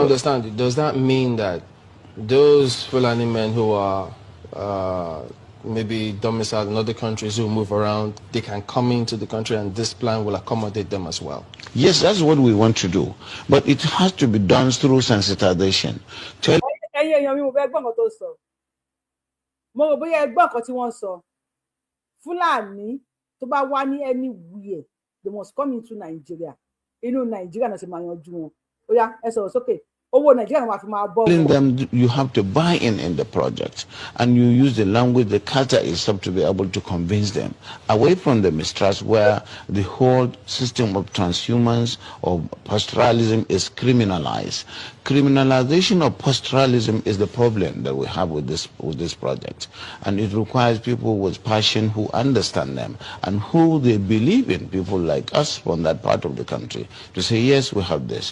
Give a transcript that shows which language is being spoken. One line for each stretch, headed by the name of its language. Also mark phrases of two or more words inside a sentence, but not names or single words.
English: understand it, does that mean that those Fulani men who are maybe domiciled in other countries who move around, they can come into the country and this plan will accommodate them as well? Yes, that's what we want to do. But it has to be done through sensitization.
Yoruba: Ẹ̀yin èèyàn mi mo fẹ́ gbọ́ nǹkan tó sọ. Mo rò bóyá ẹ gbọ́ nǹkan tí wọ́n sọ. Fulani tó bá wá ní anywhere,
English: they must come into Nigeria.
Yoruba: Inú Nigeria náà ṣe máa yanjú wọn. Ó yá, ẹ sọ̀rọ̀ sókè. Owó Nigeria náà máa fi máa bọ́
English: Telling
Yoruba: wọn.
English: them you have to buy in the project, and you use the language, the culture itself to be able to convince them away from the mistrust where the whole system of transhumance or pastoralism is criminalized. Criminalization of pastoralism is the problem that we have with this project, and it requires people with passion who understand them and who they believe in, people like us from that part of the country, to say yes, we have this.